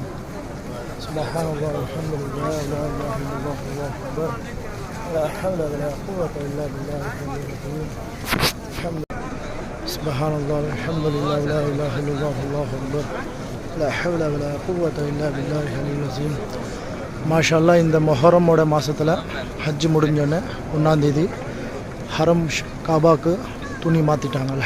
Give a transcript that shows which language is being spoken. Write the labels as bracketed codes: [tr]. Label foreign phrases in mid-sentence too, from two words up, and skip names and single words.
[ar] سبحان الله الحمد لله لا إله إلا الله الله أكبر. لا حول ولا قوة إلا بالله العلي العظيم. سبحان الله الحمد لله لا إله إلا الله الله أكبر. لا حول ولا قوة إلا بالله العلي العظيم. ما شاء الله. [ta] இந்த முஹர்ரமோட மாசத்துல ஹஜ் முடிஞ்சோன்னே 1ஆம் தேதி ஹரம் காபாக்கு துணி மாற்றிட்டாங்க.